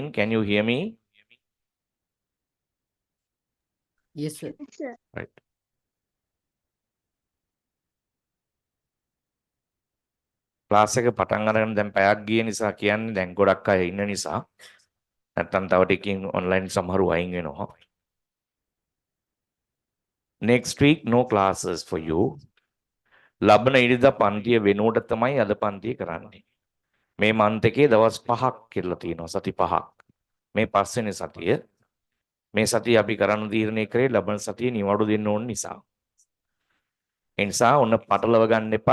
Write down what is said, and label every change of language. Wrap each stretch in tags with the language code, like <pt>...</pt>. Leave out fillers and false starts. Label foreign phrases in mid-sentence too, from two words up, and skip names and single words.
<en>Can you hear me? Yes, sir. Right.</en> <si>ක්ලාස් එක පටන් අරගෙන දැන් පැයක් ගිය නිසා කියන්නේ දැන් ගොඩක් අය ඉන්න නිසා නැත්තම් තව ටිකකින් ඔන්ලයින් සමහරු අයින් වෙනවා.</si> <en>Next week no classes for you.</en> <si>ලබන ඉරිදා පන්තිය වෙනුවට තමයි අද පන්තිය කරන්නේ. මේ මන්ත් එකේ දවස් 5ක් කියලා තියෙනවා, සති 5ක්. මේ පස්වෙනි සතිය. මේ සතිය අපි කරන්න තීරණය කරේ ලබන සතියේ නිවාඩු දෙන්න ඕන නිසා. ඒ නිසා ඔන්න පටලව ගන්න එපා.</si>